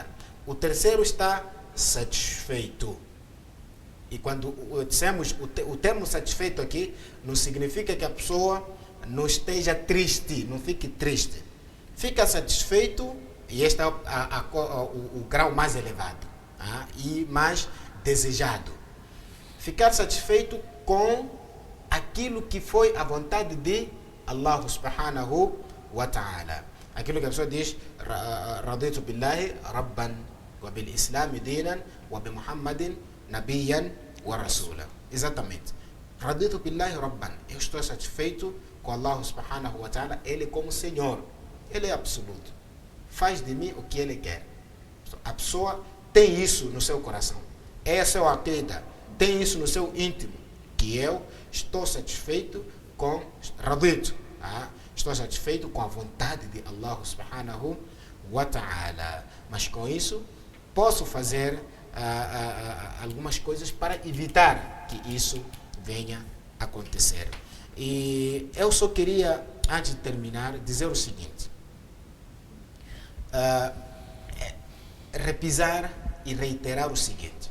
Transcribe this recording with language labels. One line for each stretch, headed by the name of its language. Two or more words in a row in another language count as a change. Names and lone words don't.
Portuguese: O terceiro está satisfeito. E quando dissemos o termo satisfeito aqui, não significa que a pessoa não esteja triste, não fique triste. Fica satisfeito, e este é o grau mais elevado e mais desejado. Ficar satisfeito com aquilo que foi a vontade de Allah
Arabic: سبحانه وتعالى.
Portuguese: Aquilo que a pessoa diz,
Arabic: رضيت بالله ربا وبالإسلام دينا وبمحمد نبيا ورسولا. Exatamente. رضيت بالله ربا.
Portuguese: Eu estou satisfeito com Allah
Arabic: سبحانه وتعالى,
Portuguese: Ele como Senhor. Ele é absoluto. Faz de mim o que Ele quer. A pessoa tem isso no seu coração. Essa é a aqida. Tem isso no seu íntimo. Que eu estou satisfeito com raditu. Estou satisfeito com a vontade de Allah
Arabic: سبحانه وتعالى.
Portuguese: Mas com isso, posso fazer algumas coisas para evitar que isso venha a acontecer. E eu só queria, antes de terminar, dizer o seguinte. Repisar e reiterar o seguinte.